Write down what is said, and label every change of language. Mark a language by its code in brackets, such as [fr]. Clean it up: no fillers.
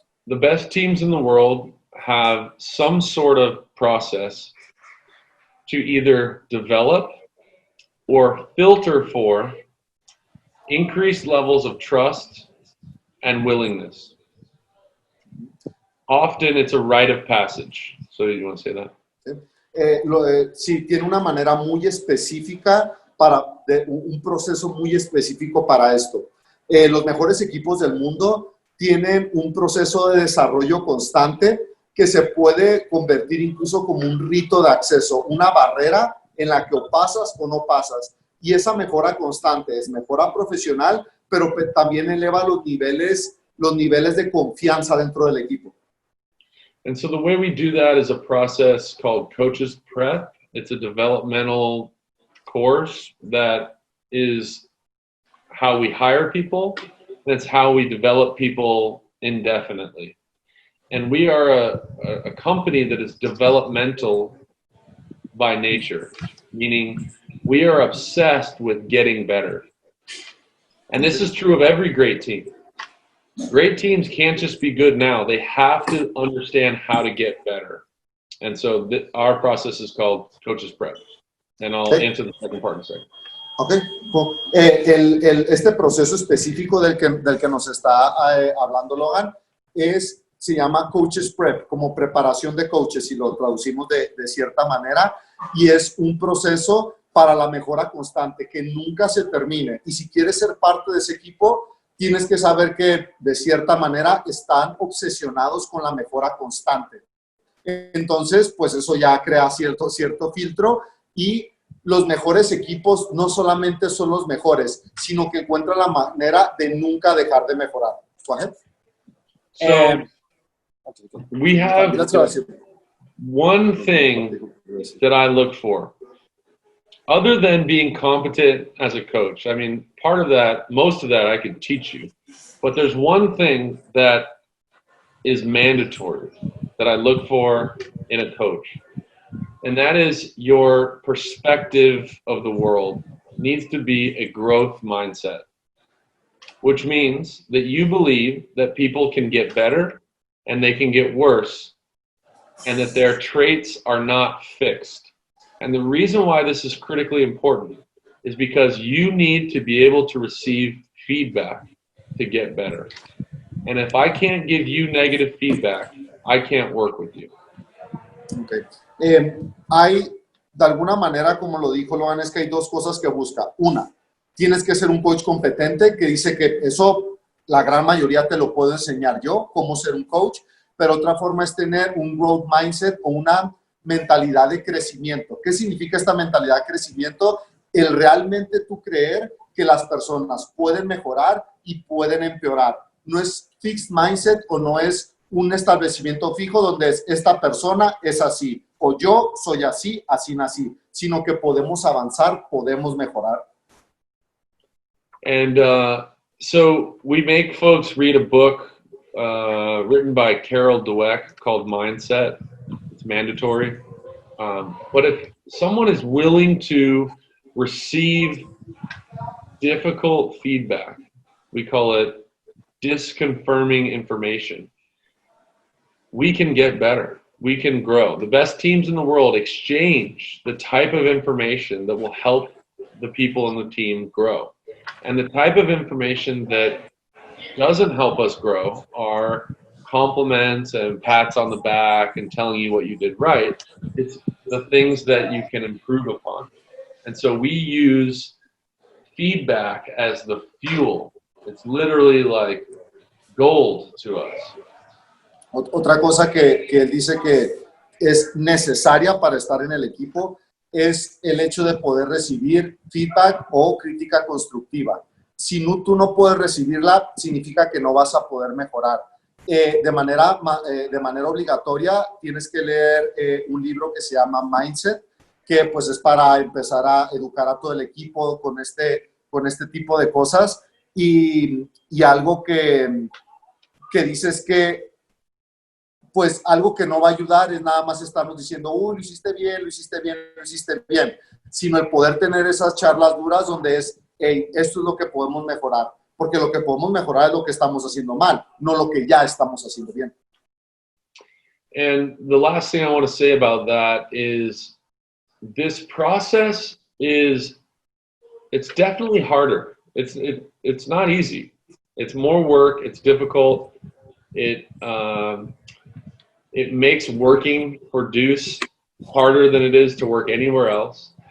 [en] the best teams in the world have some sort of process to either develop or filter for increased levels of trust and willingness. Often it's a rite of passage. So you want to say that? [es] Sí, tiene una manera muy específica un proceso muy específico para esto. Los mejores equipos del mundo tienen un proceso de desarrollo constante que se puede convertir incluso como un rito de acceso, una barrera en la que o pasas o no pasas. Y esa mejora constante es mejora profesional, pero también eleva los niveles de confianza dentro del equipo. [en] And so the way we do that is a process called Coaches Prep. It's a developmental course that is how we hire people. That's how we develop people indefinitely. And we are a company that is developmental by nature, meaning we are obsessed with getting better. And this is true of every great team. Great teams can't just be good now. They have to understand how to get better. And so our process is called Coaches Prep. And I'll answer the second part in a second. Okay. [es] Este proceso específico del que nos está hablando Logan se llama Coaches Prep, como preparación de coaches, si lo traducimos de cierta manera, y es un proceso para la mejora constante, que nunca se termine. Y si quieres ser parte de ese equipo, tienes que saber que de cierta manera están obsesionados con la mejora constante. Entonces, pues eso ya crea cierto filtro, y los mejores equipos no solamente son los mejores, sino que encuentran la manera de nunca dejar de mejorar. [en] Go ahead. So we have one thing that I look for. Other than being competent as a coach, I mean, most of that I could teach you. But there's one thing that is mandatory that I look for in a coach. And that is your perspective of the world needs to be a growth mindset, which means that you believe that people can get better and they can get worse, and that their traits are not fixed. And the reason why this is critically important is because you need to be able to receive feedback to get better. And if I can't give you negative feedback, I can't work with you. Okay. [es] Hay, de alguna manera, como lo dijo Logan, es que hay dos cosas que busca. Una, tienes que ser un coach competente, que dice que eso la gran mayoría te lo puedo enseñar yo, cómo ser un coach, pero otra forma es tener un growth mindset o una mentalidad de crecimiento. ¿Qué significa esta mentalidad de crecimiento? El realmente tú creer que las personas pueden mejorar y pueden empeorar. No es fixed mindset o no es un establecimiento fijo donde esta persona es así o yo soy así, así nací, sino que podemos avanzar, podemos mejorar. [en] And so we make folks read a book written by Carol Dweck called Mindset. It's mandatory. But if someone is willing to receive difficult feedback, we call it disconfirming information, we can get better. We can grow. The best teams in the world exchange the type of information that will help the people in the team grow. And the type of information that doesn't help us grow are compliments and pats on the back and telling you what you did right. It's the things that you can improve upon. And so we use feedback as the fuel. It's literally like gold to us. [es] Otra cosa que él dice que es necesaria para estar en el equipo es el hecho de poder recibir feedback o crítica constructiva. Si tú no puedes recibirla, significa que no vas a poder mejorar. De manera obligatoria tienes que leer un libro que se llama Mindset, que pues es para empezar a educar a todo el equipo con este tipo de cosas. Y algo que dices que pues algo que no va a ayudar es nada más estarnos diciendo, lo hiciste bien, lo hiciste bien, lo hiciste bien, sino el poder tener esas charlas duras donde hey, esto es lo que podemos mejorar. porque lo que podemos mejorar es lo que estamos haciendo mal, no lo que ya estamos haciendo bien. [en] And the last thing I want to say about that is this process is, it's definitely harder. It's not easy. It's more work. It's difficult. It makes working for DEUCE harder than it is to work anywhere else.